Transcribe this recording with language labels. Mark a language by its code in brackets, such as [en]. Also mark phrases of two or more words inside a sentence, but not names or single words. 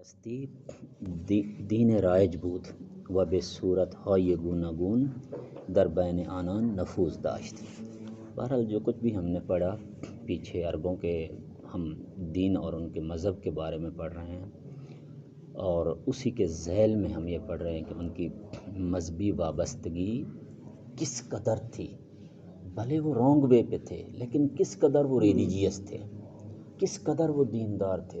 [fa] هستی دین رایج بود و به صورتهای گوناگون در بین آنان نفوذ داشت۔ [ur] بہرحال جو کچھ بھی ہم نے پڑھا پیچھے عربوں کے، ہم دین اور ان کے مذہب کے بارے میں پڑھ رہے ہیں، اور اسی کے ذیل میں ہم یہ پڑھ رہے ہیں کہ ان کی مذہبی وابستگی کس قدر تھی۔ بھلے وہ [en] wrong way [ur] پہ تھے لیکن کس قدر وہ ریلیجیس تھے، کس قدر وہ دیندار تھے۔